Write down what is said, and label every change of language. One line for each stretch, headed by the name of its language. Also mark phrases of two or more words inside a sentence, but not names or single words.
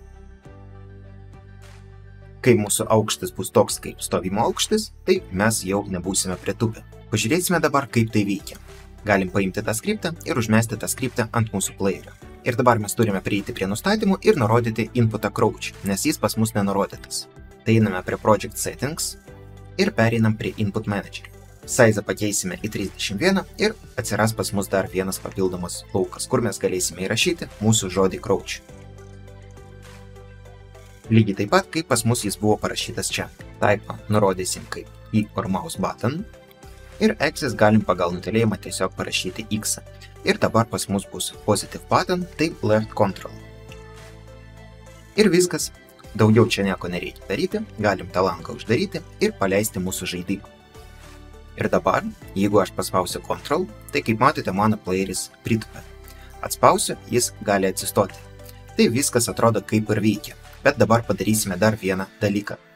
Lithuanian: Kai mūsų aukštis bus toks kaip stovimo aukštis, tai mes jau nebūsime pritūpę. Pažiūrėsime dabar, kaip tai veikia. Galim paimti tą skriptą ir užmesti tą skriptą ant mūsų playerio. Ir dabar mes turime prieiti prie nustatymų ir nurodyti inputą crouch, nes jis pas mus nenurodytas. Tai einame prie
English: project settings
Lithuanian: ir pereinam prie
English: input manager.
Lithuanian: Size pakeisime į 31 ir atsiras pas mus dar vienas papildomas laukas, kur mes galėsime įrašyti mūsų žodį crouch. Lygiai taip pat, kaip pas mus jis buvo parašytas čia. Type nurodysim kaip
English: i or mouse button.
Lithuanian: Ir axis galim pagal nutylėjimą tiesiog parašyti X. Ir dabar pas mus bus
English: positive button,
Lithuanian: tai
English: left control.
Lithuanian: Ir viskas. Daugiau čia nieko nereikia daryti, galim tą langą uždaryti ir paleisti mūsų žaidimą. Ir dabar, jeigu aš paspausiu control, tai kaip matote, mano playeris pritūpia. Atspausiu, jis gali atsistoti. Tai viskas atrodo kaip ir veikia, bet dabar padarysime dar vieną dalyką.